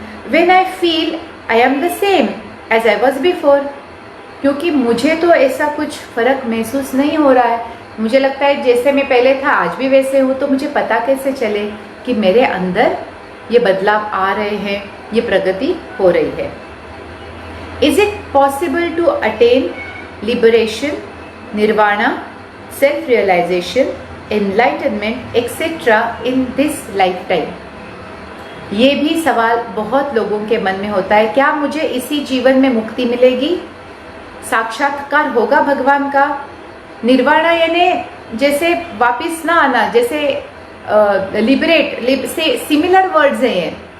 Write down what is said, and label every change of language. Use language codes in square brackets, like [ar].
[en] When I feel I am the same as I was before, [hi] क्योंकि मुझे तो ऐसा कुछ फ़र्क महसूस नहीं हो रहा है, मुझे लगता है जैसे मैं पहले था आज भी वैसे हूँ, तो मुझे पता कैसे चले कि मेरे अंदर ये बदलाव आ रहे हैं, ये प्रगति हो रही है। [en] Is it possible to attain liberation, nirvana, self-realization, enlightenment, etc. in this lifetime? [hi] ये भी सवाल बहुत लोगों के मन में होता है। क्या मुझे इसी जीवन में मुक्ति मिलेगी, साक्षात्कार होगा भगवान का, निर्वाणा यानी जैसे वापस ना आना, जैसे लिबरेट से सिमिलर वर्ड्स हैं ये।